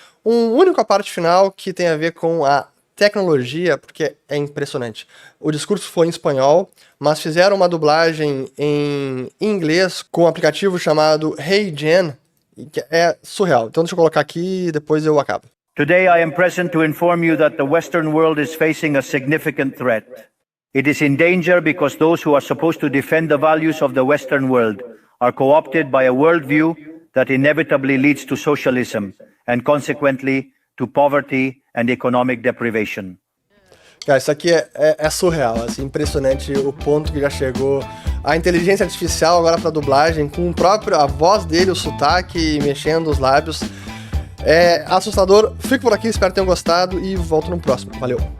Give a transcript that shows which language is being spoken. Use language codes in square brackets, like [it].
[pt] Um único a parte final que tem a ver com a tecnologia, porque é impressionante. O discurso foi em espanhol, mas fizeram uma dublagem em inglês com um aplicativo chamado HeyGen, que é surreal. Então deixa eu colocar aqui e depois eu acabo. [en] Today I am present to inform you that the Western world is facing a significant threat. It is in danger because those who are supposed to defend the values of the Western world are co-opted by a worldview that inevitably leads to socialism and consequently to poverty and economic deprivation. [pt] Cara, isso aqui é surreal, assim, impressionante o ponto que já chegou. A inteligência artificial agora para dublagem, com a voz dele, o sotaque, mexendo os lábios. É assustador. Fico por aqui, espero que tenham gostado e volto no próximo. Valeu!